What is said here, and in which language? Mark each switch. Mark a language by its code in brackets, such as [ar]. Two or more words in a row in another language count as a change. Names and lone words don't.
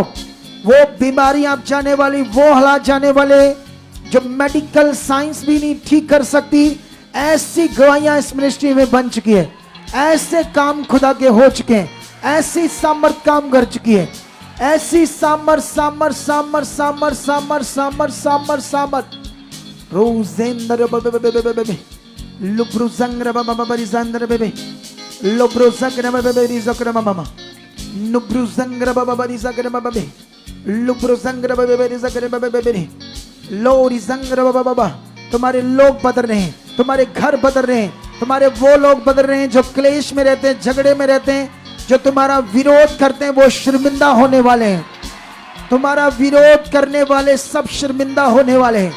[hi] वो बीमारियां आप जाने वाली, वो हालात जाने वाले जो [en] medical science [hi] भी नहीं ठीक कर सकती, ऐसी गवाहियां इस मिनिस्ट्री में बन चुकी है। ऐसे काम खुदा के हो चुके हैं, ऐसी सामर्थ काम कर चुकी है, ऐसी सामर्थ सामर्थ सामर्थ सामर्थ सामर्थ सामर्थ सामर्थ सामर्थ। रोजेंद्र बेबे लुब्रु संग्र बाबा बरी संग्र बेबे लुब्रु संग्र बेबे रिजकर मामा नुब्रु संग्र बाबा बरी संग्र बाबा बे लुब्रु संग्र बेबे रिजकर बाबा बेबे लोरी संग्र बाबा बाबा। तुम्हारे लोग बदल रहे हैं, तुम्हारे घर बदल रहे हैं, तुम्हारे वो लोग बदल रहे हैं जो क्लेश में रहते हैं, झगड़े में रहते हैं, जो तुम्हारा विरोध करते हैं वो शर्मिंदा होने वाले हैं। तुम्हारा विरोध करने वाले सब शर्मिंदा होने वाले हैं।